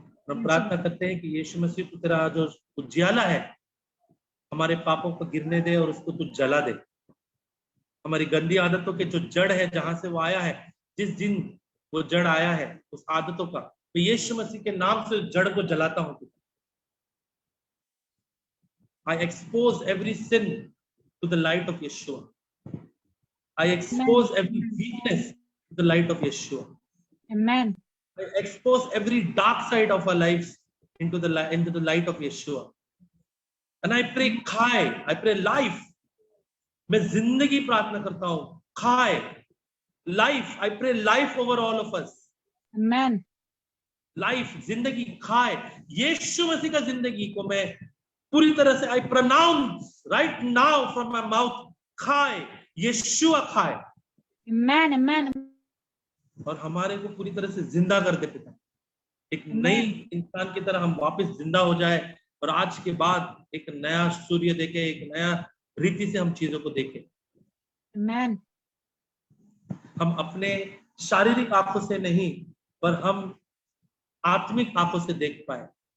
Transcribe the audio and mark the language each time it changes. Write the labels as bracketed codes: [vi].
[hi] हम प्रार्थना करते हैं कि यीशु मसीह, तू तेरा जो उजियाला है हमारे पापों को गिरने दे और उसको तू जला दे। हमारी गंदी आदतों के जो जड़ है, जहां से वो आया है, जिस दिन वो जड़ आया है उस आदतों का, तो यीशु मसीह के नाम से जड़ को जलाता हूं। [en] I expose every sin to the light of Yeshua. I expose every weakness to the light of Yeshua. Amen. I expose every dark side of our lives into the light of Yeshua. And I pray khai, I pray life. [hi] मैं जिंदगी प्रार्थना करता हूं, khai, life. [en] I pray life over all of us. Amen. [hi] Life, जिंदगी, khai, यीशु मसीह का जिंदगी को मैं पूरी तरह से [en] I pronounce right now from my mouth, [hi] khai, Yeshua khai. [en] Amen. Amen. [hi] और हमारे को पूरी तरह से जिंदा कर दे पिता, एक नई इंसान की तरह हम वापस जिंदा हो जाए और आज के बाद एक नया सूर्य देखे, एक नया रीति से हम चीजों को देखें। [en] Amen. [hi] हम अपने शारीरिक आंखों से नहीं पर हम आत्मिक आंखों से देख पाए।